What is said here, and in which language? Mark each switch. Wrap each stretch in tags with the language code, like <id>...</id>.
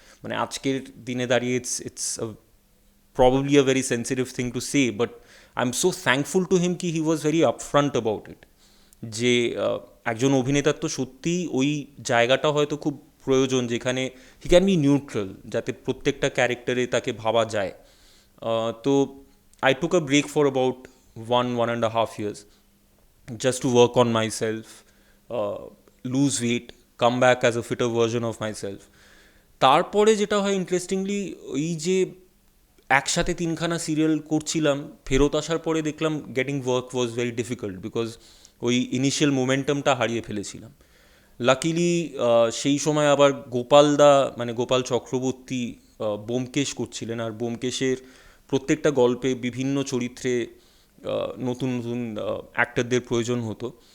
<bn>মানে আজকের দিনে দাঁড়িয়ে</bn> <en>it's probably a very sensitive thing to say, but I'm so thankful to him ki he was very upfront about it,</en> <bn>যে একজন অভিনেতার তো সত্যিই ওই জায়গাটা হয়তো খুব প্রয়োজন যেখানে</bn> <en>he can be neutral,</en> <bn>যাতে প্রত্যেকটা ক্যারেক্টারে তাকে ভাবা যায়।</bn> <en>তো I took a break for about 1.5 years just to work on myself, lose weight, come back as a fitter version of myself.</en> <bn>তারপরে যেটা হয় ইন্টারেস্টিংলি, ওই যে একসাথে 3খানা সিরিয়াল করছিলাম, ফেরত আসার পরে দেখলাম</bn> <en>getting work was very difficult,</en> <bn>because ওই ইনিশিয়াল মোমেন্টামটা হারিয়ে ফেলেছিলাম। লাকিলি সেই সময় আবার গোপালদা, মানে গোপাল চক্রবর্তী ব্যোমকেশ করছিলেন, আর ব্যোমকেশের প্রত্যেকটা গল্পে বিভিন্ন চরিত্রে নতুন নতুন অ্যাক্টরদের প্রয়োজন হতো।</bn>